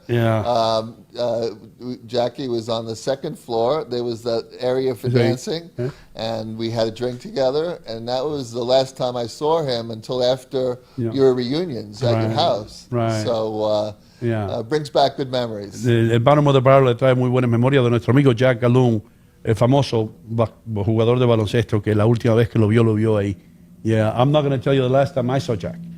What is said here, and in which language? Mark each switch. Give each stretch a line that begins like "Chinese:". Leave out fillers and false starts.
English: Yeah. Jackie was on the second floor. There was that area for
Spanish: Sí.
English: dancing, Yeah. and we had a drink together. And that was the last time I saw him until after Yeah. your reunions at your Right. house. Right. So Yeah. brings back good memories.
Spanish: El Bottom of the Barrel le trae muy buena memoria de nuestro amigo Jack Galoon, el famoso jugador de baloncesto que la última vez que lo vio ahí.
English: Yeah, I'm not going to tell you the last time I saw Jack.